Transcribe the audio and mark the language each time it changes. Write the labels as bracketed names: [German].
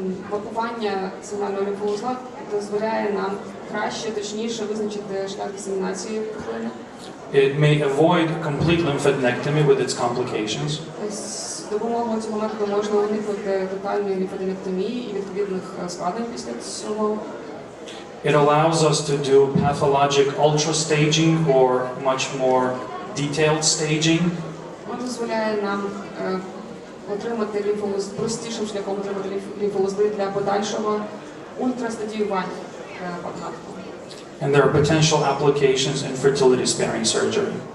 [Ukrainian] Мапування сигнального лімфоузла дозволяє нам краще, точніше визначити шлях дисемінації пухлини. [English] it may avoid complete lymphadenectomy with its complications, [Ukrainian] З допомогою цього методу можна уникнути тотальної лімфоденектомії і відповідних складень після цього. [English] it allows us to do pathologic ultrastaging or much more detailed staging, [Ukrainian] Воно дозволяє нам отримати лімфоузли, простішим шляхом отримати лімфоузли для подальшого ультрастадіювання патогенету. [English] and there are potential applications in fertility-sparing surgery.